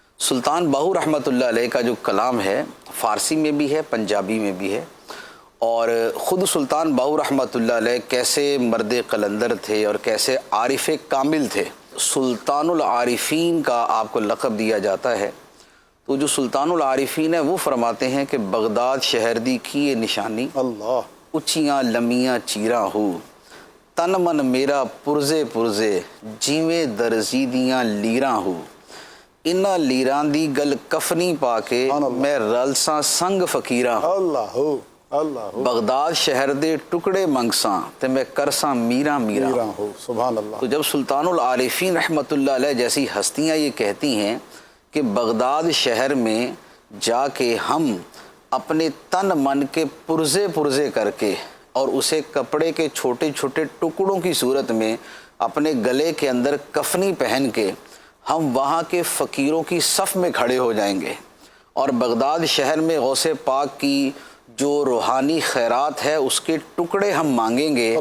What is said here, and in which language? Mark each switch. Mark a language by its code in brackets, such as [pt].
[ur] سلطان باہو رحمۃ اللہ علیہ کا جو کلام ہے فارسی میں بھی ہے پنجابی میں بھی ہے، اور خود سلطان باہو رحمۃ اللہ علیہ کیسے مرد قلندر تھے اور کیسے عارف کامل تھے. سلطان العارفین کا آپ کو لقب دیا جاتا ہے. تو جو سلطان العارفین ہے وہ فرماتے ہیں کہ [pa] بغداد شہر دی کی یہ نشانی، اللہ. اچیاں لمیاں چیراں ہو، تن من میرا پرزے پرزے جیویں درزیدیاں لیراں ہو، انہاں لیراں دی گل کفنی پا کے میں رلساں سنگ فقیراں ہوں. اللہ ہو. اللہ ہو. بغداد شہر دے ٹکڑے منگساں تے میں کرساں میراں میراں. میرا ہو. سبحان اللہ. [ur] تو جب سلطان العارفین رحمۃ اللہ علیہ جیسی ہستیاں یہ کہتی ہیں کہ بغداد شہر میں جا کے ہم اپنے تن من کے پرزے پرزے کر کے اور اسے کپڑے کے چھوٹے چھوٹے ٹکڑوں کی صورت میں اپنے گلے کے اندر کفنی پہن کے ہم وہاں کے فقیروں کی صف میں کھڑے ہو جائیں گے اور بغداد شہر میں غوث پاک کی جو روحانی خیرات ہے اس کے ٹکڑے ہم مانگیں گے